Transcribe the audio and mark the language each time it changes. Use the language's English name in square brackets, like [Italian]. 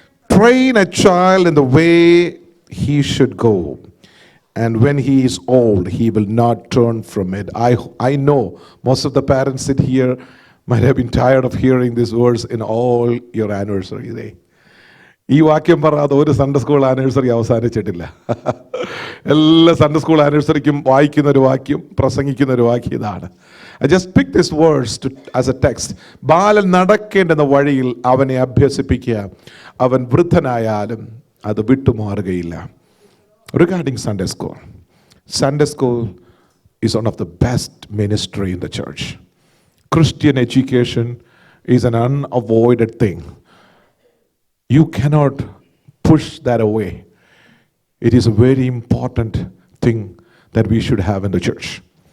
[English] Train a child in the way he should go, and when he is old, he will not turn from it. I know most of the parents sit here might have been tired of hearing this verse in all your anniversary day. [Malayalam] ഈ വാക്യം പറയാതെ ഒരു Sunday school anniversary അവസാനിച്ചിട്ടില്ല. എല്ലാ Sunday school ആനിവേഴ്സറിക്കും വായിക്കുന്ന ഒരു വാക്യം, പ്രസംഗിക്കുന്ന ഒരു വാക്യം ഇതാണ്. [English] I just picked this verse as a text. [Malayalam] ബാലൻ നടക്കേണ്ടുന്ന വഴിയിൽ അവനെ അഭ്യസിപ്പിക്കുക, അവൻ വൃദ്ധനായാലും അത് വിട്ടുമാറുകയില്ല. [English] Regarding Sunday school is one of the best ministry in the church. Christian education is an unavoided thing. You cannot push that away. It is a very important thing that we should have in the church.